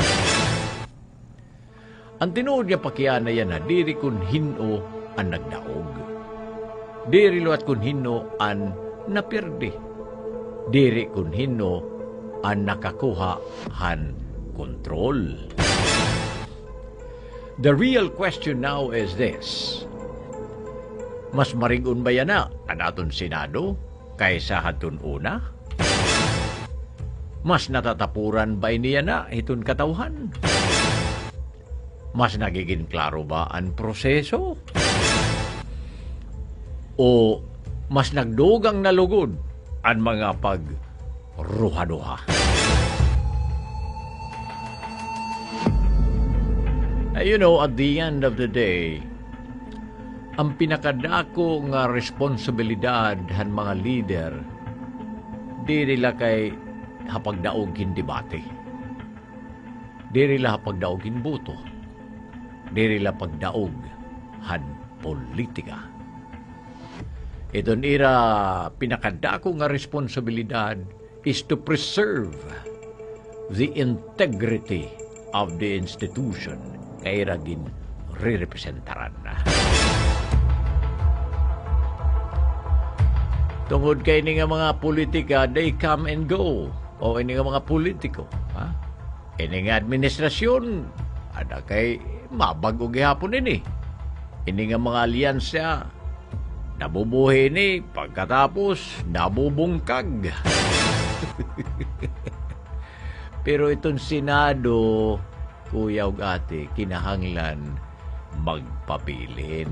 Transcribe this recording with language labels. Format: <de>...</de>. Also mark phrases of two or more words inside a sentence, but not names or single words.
<war>Ang tinuod niya pakiyana yan diri kun hino ang nagdaog. Diri luat kun hino ang napirdi. Diri kun hino ang nakakuha han kontrol.</war> <en>The real question now is this.</en> <war>Mas maringon ba yan na ang aton Senado kaysa hatun una? Mas natatapuran ba niya na itong katawhan? Mas nagiging klaro ba ang proseso? O mas nagdugang nalugod ang mga pagruha-duha?</war> <en>You know, at the end of the day,</en> <war>ang pinakadako nga responsibilidad han mga leader, di nila kay hapagdaogin debate. Di nila hapagdaogin boto. Di nila pagdaog han politika. Iton ira pinakadako nga responsibilidad</war> <en>is to preserve the integrity of the institution</en> <war>kay ragin re-representaran na. Tungod kay ini nga mga politika,</war> <en>they come and go.</en> <war>O ini nga mga politiko. Ini nga administrasyon, ada kay mabago gihapon ini. Ini nga mga alyansya, nabubuhi ni pagkatapos nabubungkag. Pero itong Senado, kuya ug ate, kinahanglan magpabilin.</war>